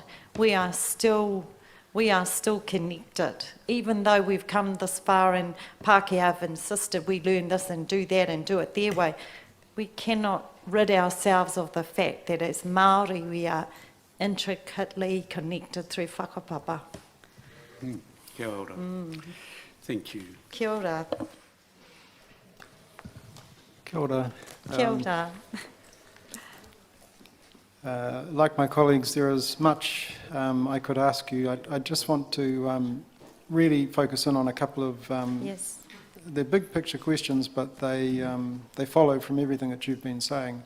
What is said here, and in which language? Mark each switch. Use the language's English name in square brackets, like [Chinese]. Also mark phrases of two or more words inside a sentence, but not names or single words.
[English] We are still connected. Even though we've come this far and Pākehā have insisted we learn this and do that and do it their way, we cannot rid ourselves of the fact that as Māori we are intricately connected through whakapapa. [Māori] Kia ora. [English] Thank you. [Māori] Kia ora. Kia ora. Kia ora. [English] Like my colleagues, there is much I could ask you. I just want to really focus in on a couple of Yes. they're big picture questions, but they follow from everything that you've been saying.